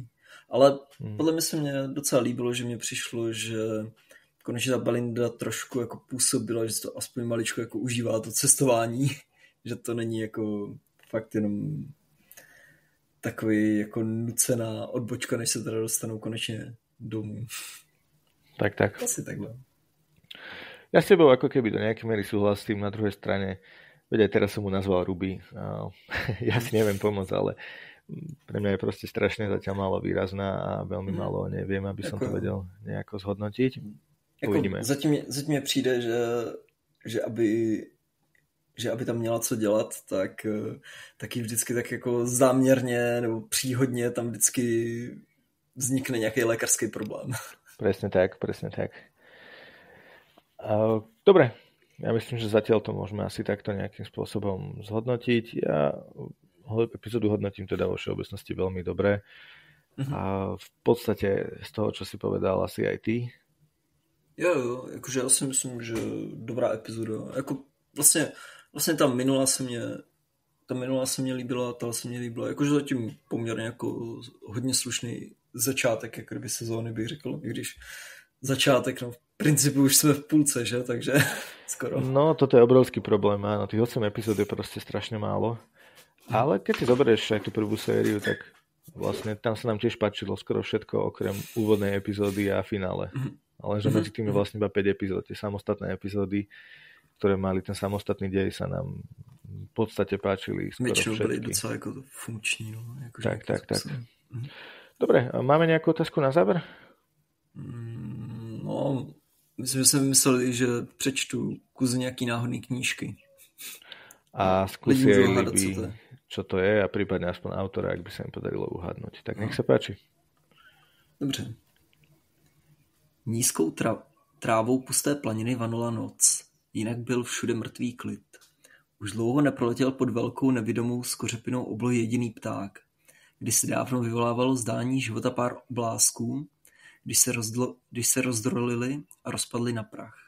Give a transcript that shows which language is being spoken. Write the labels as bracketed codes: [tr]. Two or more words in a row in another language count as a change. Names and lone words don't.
[cs] Ale podle mě se mně docela líbilo, že mně přišlo, že konečně ta Belinda trošku jako působila, že to aspoň maličko jako užívá to cestování, že to není jako fakt jenom takový jako nucená odbočka, než se teda dostanou konečne domů. Tak. Asi takhle. [sk] Ja s tebou ako keby do nejakej miery súhlasím, na druhej strane, veď aj teraz som mu nazval Ruby. Ja si neviem pomôcť, ale pre mňa je proste strašne zatiaľ málo výrazná a veľmi málo neviem, aby som to vedel nejako zhodnotiť. Uvidíme. [cs] Zatím mě přijde, že aby tam měla co dělat, tak taky vždycky tak jako záměrně nebo příhodně tam vždycky vznikne nějaký lékařský problém. [sk] Presne tak. Dobre, ja myslím, že zatiaľ to môžeme asi takto nejakým spôsobom zhodnotiť. Ja epizódu hodnotím teda vo všeobecnosti veľmi dobre. A v podstate z toho, čo si povedal, asi aj ty. [cs] Jo, jakože já si myslím, že dobrá epizoda. Jako vlastně ta minulá se mě líbila, ta se mě líbila. Jakože zatím poměrně jako hodně slušný začátek, jak kdyby sezóny bych řekl, i když začátek, no v principu už jsme v půlce, že, takže skoro. No, [sk] toto je obrovský problém, áno, tých 8 epizód je proste strašne málo. Ale keď si zoberieš aj tú prvú sériu, tak vlastne tam sa nám tiež páčilo skoro všetko, okrem úvodnej epizódy a finále. Ale že medzi tým je vlastne iba 5 epizód. Tie samostatné epizódy, ktoré mali ten samostatný dej, sa nám v podstate páčili skoro všetky. [cs] Většinou byli docela jako funkční. No, jako tak. [sk] Dobre, máme nejakú otázku na záver? [cs] No, myslím, že jsem myslel, že přečtu kus nějaký náhodný knížky. [sk] A skúsi aj líbí, čo to je a prípadne aspoň autora, ak by sa im podarilo uhádnuť. Tak nech sa páči. [cs] Dobře. Nízkou trávou pusté planiny vanula noc, jinak byl všude mrtvý klid. Už dlouho neproletěl pod velkou nevidomou skořepinou oblohy jediný pták. Kdysi dávno vyvolávalo zdání života pár oblázků, když se rozdrolili a rozpadli na prach.